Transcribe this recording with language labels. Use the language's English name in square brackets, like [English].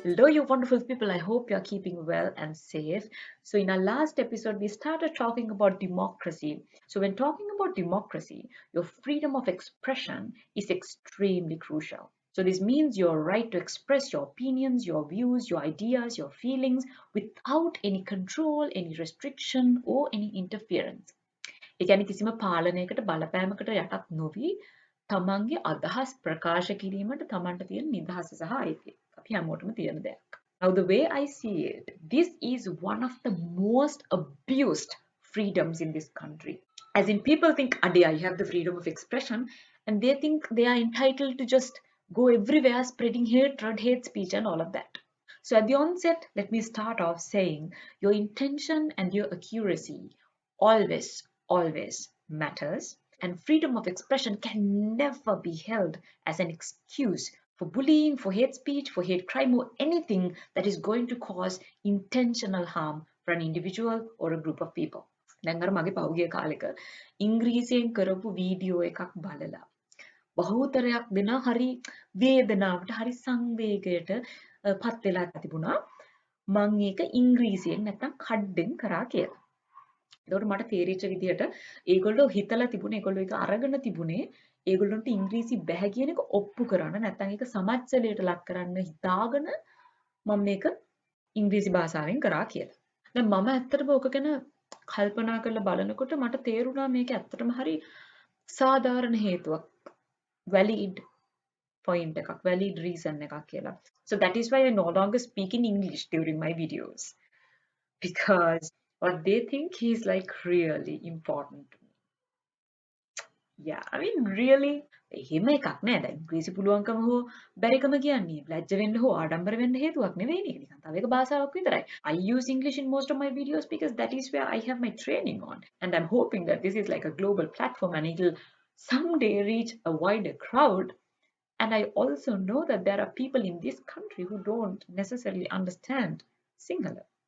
[English] you wonderful people. I hope you're keeping well and safe. So, in our last episode, we started talking about democracy. So, when talking about democracy, your freedom of expression is extremely crucial. So, this means your right to express your opinions, your views, your ideas, your feelings without any control, any restriction, or any interference. [Sinhala] ඒ කියන්නේ කිසිම පාලනයකට බලපෑමකට යටත් නොවි තමන්ගේ අදහස් ප්‍රකාශ කිරීමට තමන්ට තියෙන නිදහස සහ අයිතිය. අපි හැමෝටම තියෙන දෙයක්. [English] Now the way I see it, this is one of the most abused freedoms in this country. As in people think, Ade, I have the freedom of expression, and they think they are entitled to just go everywhere spreading hatred, hate speech and all of that. So at the onset, let me start off saying your intention and your accuracy always matters, and freedom of expression can never be held as an excuse for bullying, for hate speech, for hate crime, or anything that is going to cause intentional harm for an individual or a group of people. [Sinhala] දැන් අර මගේ පහුගිය කාලෙක ඉංග්‍රීසියෙන් කරපු video එකක් බලලා බහුතරයක් දෙනා හරි වේදනාවට හරි සංවේගයට පත් වෙලා තිබුණා මම ඒක ඉංග්‍රීසියෙන් නැත්තම් කඩෙන් කරා කියලා. එතකොට මට තේරිච්ච විදිහට ඒගොල්ලෝ හිතලා තිබුණේ ඒගොල්ලෝ ඒක අරගෙන තිබුණේ ඒගොල්ලන්ට ඉංග්‍රීසි බැහැ කියන එක ඔප්පු කරන්න නැත්නම් ඒක සමච්චලයට ලක් කරන්න හිතාගෙන මම මේක ඉංග්‍රීසි භාෂාවෙන් කරා කියලා. දැන් මම ඇත්තටම ඕක ගැන කල්පනා කරලා බලනකොට මට තේරුණා මේක ඇත්තටම හරි සාධාරණ හේතුවක්. valid point එකක්, valid reason එකක් කියලා. [English] So that is why I no longer speak in English during my videos. Because what they think is like really important to me. Yeah, I mean really [Sinhala] එහෙම එකක් නෑ. දැන් ඉංග්‍රීසි පුළුවන්කම හෝ බැරිකම කියන්නේ ලැජ්ජ වෙන්න හෝ ආඩම්බර වෙන්න හේතුවක් නෙවෙයි නේ. නිකන් තව එක භාෂාවක් විතරයි. [English] I use English in most of my videos because that is where I have my training on, and I'm hoping that this is like a global platform and it'll someday reach a wider crowd. And I also know that there are people in this country who don't necessarily understand Sinhala.